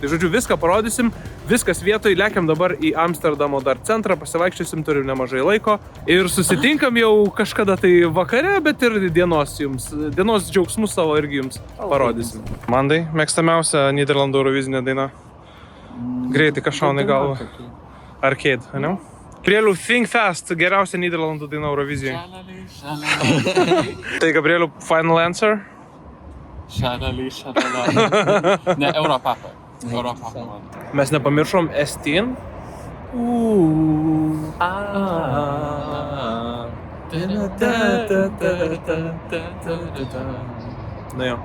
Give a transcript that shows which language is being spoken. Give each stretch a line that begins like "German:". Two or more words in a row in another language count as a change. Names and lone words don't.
Lithuanian: Tai žodžiu, viską parodysim, viskas vietoj, lekiam dabar į Amsterdamo dar centrą, pasivaikščiosim, turim nemažai laiko ir susitinkam jau kažkada tai vakare, bet ir dienos džiaugsmus savo irgi jums parodysim. Mandai, mėgstamiausia Nyderlandų Eurovizinė daina. Greitai kažkaunai galva. Arcade, ne? Gabrieliau, Think Fast, geriausia Nyderlandų daina Eurovizijoje. Tai Gabrieliau,
English: final answer?
Lithuanian: Šalali. Ne, Europapa. Europapa man. Mes nepamiršom Estin. Na jo.